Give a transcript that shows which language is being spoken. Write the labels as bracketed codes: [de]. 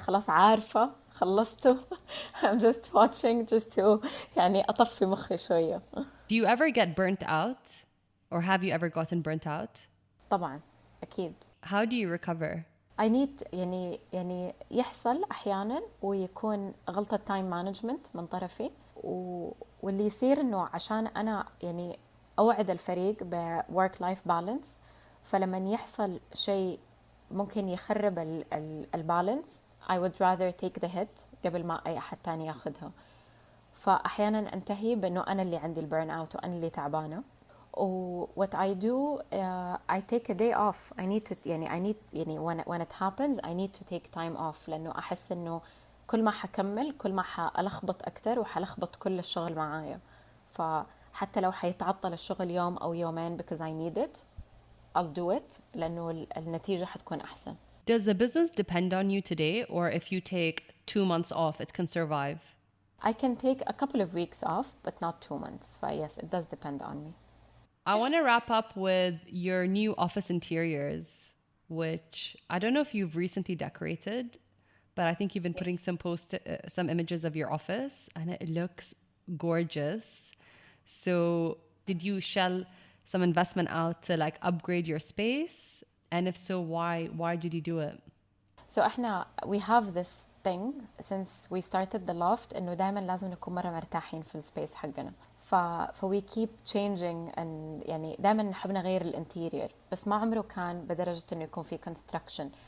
[ar] خلاص عارفة خلصته. [en] I'm just watching just to يعني أطفي مخي شوية. Do you ever get burnt out? Or have you ever gotten burnt out? [ar] طبعا أكيد. [en] How do you recover? [ar] I need يعني يحصل أحيانا ويكون غلطة time management من طرفي واللي يصير إنه عشان أنا يعني أوعد الفريق ب work life balance. فلما يحصل شيء ممكن يخرب البالانس I would rather take the hit قبل ما أي أحد تاني ياخدها. فأحيانا أنتهي بأنه أنا اللي عندي البرن أوت وأنا اللي تعبانة. [en] what I do, I take a day off. [ar] I need to when it happens I need to take time off, لأنه أحس إنه كل ما حكمل كل ما حألخبط أكتر وحلخبط كل الشغل معايا. فحتى لو حيتعطل الشغل يوم أو يومين because I need it, I'll do it لأنه النتيجة حتكون أحسن. [en] Does the business depend on you today, or if you take 2 months off, it can survive? I can take a couple of weeks off, but not 2 months. Yes, it does depend on me. I want to wrap up with your new office interiors, which I don't know if you've recently decorated, but I think you've been putting some images of your office, and it looks gorgeous. So did you shell some investment out to like upgrade your space? And if so, why did you do it? So we have this thing since we started the loft إنه دائما لازم نكون مرة مرتاحين في السبيس حقنا. [ar] we keep changing and يعني دائما نحب نغير الانتيرير، بس ما عمره كان بدرجة إنه يكون في construction.